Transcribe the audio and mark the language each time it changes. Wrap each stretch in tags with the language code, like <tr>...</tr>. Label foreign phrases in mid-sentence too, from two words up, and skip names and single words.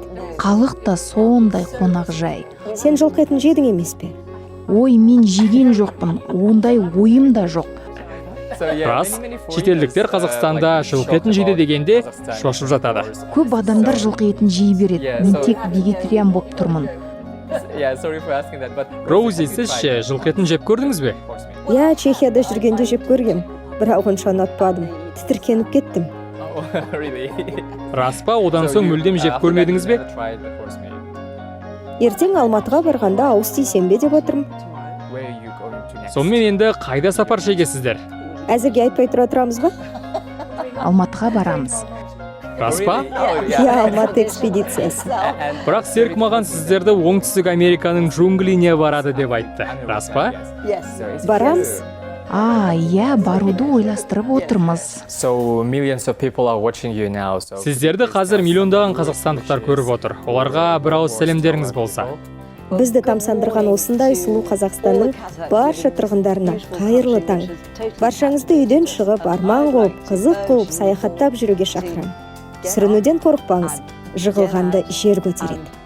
<kk>Халық та сондай қонақ жай. Сен жылқы етін жедің емес пе? Ой, мен жеген жоқпын. Ондай ойым да жоқ. Рас, шетелдіктер Қазақстанда жылқы етін жейді дегенде шошып жатады. Көп адамдар жылқы етін жей береді. Мен тек вегетариан болып тұрмын.</kk> <en>Yeah, sorry for asking that, but</en> <kk>Роузи, сіз ше жылқы етін жеп көрдіңіз бе? Иә, Чехияда жүргенде жеп көргем. Бірақ онша ұнатпадым. Тітіркеніп кеттім.</kk> <en>really.</en> <kk>Рас па, одан соң мүлдем жеп көрмедіңіз бе? Ертең Алматыға барғанда ауыз тисем бе деп отырмын. Сонымен енді қайда сапар шегесіздер? Әзірге айтпай тұра тұрамыз ба? Алматыға барамыз. Рас па? Иә, Алматы экспедициясы. Бірақ Серік маған сіздерді Оңтүстік Американың джунгліне барады деп айтты. Рас па? Барамыз. Иә, баруды ойластырып отырмыз.</kk> <en>So millions of people are watching you now. So</en> <kk>Сіздерді қазір миллиондаған қазақстандықтар көріп отыр. Оларға бір ауыз сәлемдеріңіз болса. Бізді тамсандырған осындай сұлу Қазақстанның барша тұрғындарына қайырлы таң. Баршаңызды үйден шығып, арман қуып, қызық қуып, саяхаттап жүруге шақырам. Сүрінуден қорықпаңыз, жығылғанды жер көтереді.</kk>